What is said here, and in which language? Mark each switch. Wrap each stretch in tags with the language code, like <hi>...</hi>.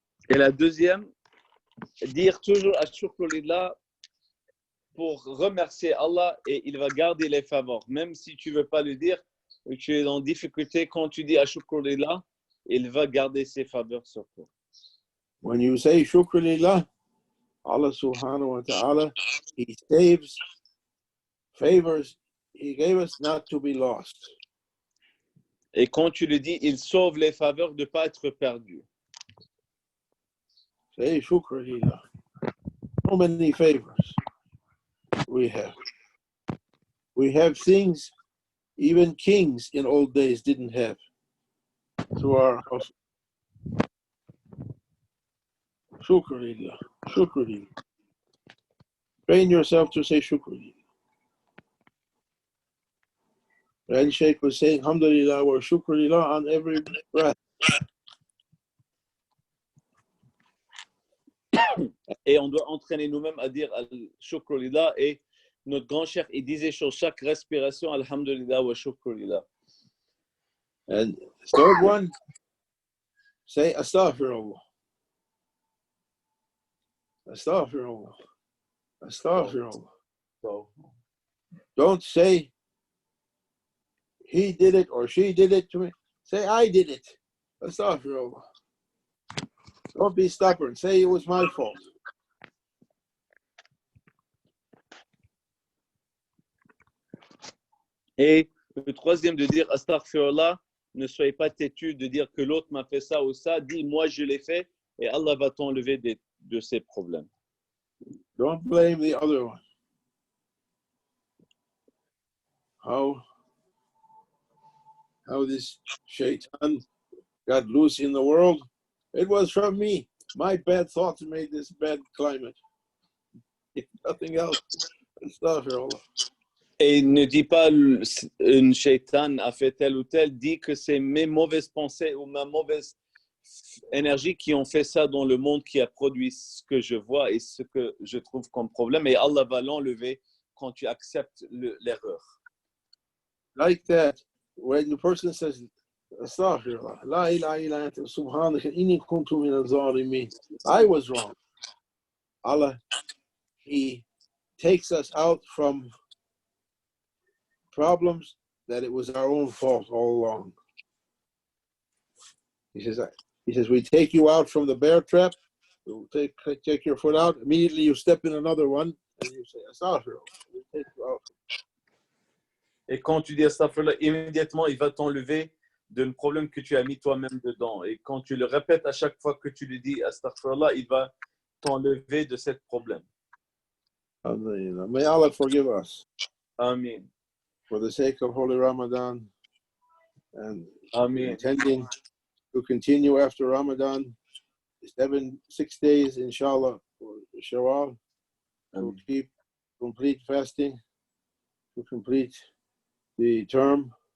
<fr>Et la deuxième, dire toujours à</fr> <ar>Shukr lillah</ar> <fr>pour remercier Allah et il va garder les faveurs. Même si tu ne veux pas le dire, ou tu es en difficulté, quand tu dis à</fr> <ar>Shukr lillah,</ar> <fr>il va garder ses faveurs sur toi.</fr> <en>When you say</en> <ar>Shukr lillah,</ar> <en>Allah</en> <ar>subhanahu wa ta'ala,</ar> <en>He saves favors He gave us not to be lost.</en> <fr>Et quand tu le dis, il sauve les faveurs de ne pas être perdu.</fr> <en>Say</en> <ar>Shukr lillah.</ar> <en>So many favors we have. We have things even kings in old days didn't have. To our house.</en> <ar>Shukr lillah. Shukr lillah.</ar> <en>Train yourself to say</en> <ar>shukr lillah.</ar> <en>And Sheikh was saying,</en> <ar>alhamdulillah wa shukr lillah</ar> <en>on every breath.</en> <fr>Et on doit entraîner nous-mêmes à dire</fr> <ar>shukr lillah.</ar> <fr>Et notre grand cheikh, il disait sur chaque respiration,</fr> <ar>alhamdulillah wa shukr lillah.</ar> <en>And third one, say astaghfirullah.</en> <ar>Astaghfirullah. Astaghfirullah.</ar> <en>So, Don't say he did it or she did it to me. Say I did it.</en> <ar>Astaghfirullah.</ar> <en>Don't be stubborn. Say it was my fault.</en> <fr>Et le troisième, de dire astaghfirullah, ne soyez pas têtu de dire que l'autre m'a fait ça ou ça. Dis, moi je l'ai fait et Allah va t'enlever de ces problèmes.</fr> <en>Don't blame the other one. How this shaitan got loose in the world. It was from me. My bad thoughts made this bad climate. If nothing else. Astaghfirullah.</en> <fr>Et ne dis pas une shaitan a fait tel ou tel, dis que c'est mes mauvaises pensées ou ma mauvaise énergie qui ont fait ça dans le monde, qui a produit ce que je vois et ce que je trouve comme problème. Et Allah va l'enlever quand tu acceptes l'erreur.</fr> <en>Like that, when the person says, Astaghfirullah,</en> <ar>La ilaha illa anta subhanaka inni kuntu min al-zalimin.</ar> <en>I was wrong. Allah, He takes us out from problems that it was our own fault all along. He says, we take you out from the bear trap, we'll take your foot out, immediately you step in another one, and you say, Astaghfirullah. We take you out.</en> <fr>et quand tu dis astaghfirullah, immédiatement, il va t'enlever d'un problème que tu as mis toi-même dedans. Et quand tu le répètes à chaque fois que tu lui dis astaghfirullah, il va t'enlever de ce problème.</fr> <en>Alhamdulillah. May Allah forgive us. Amen. For the sake of Holy Ramadan and Amen. intending to continue after Ramadan, 6 days, inshallah, for Shawwal, to keep complete fasting, to complete the term.</en>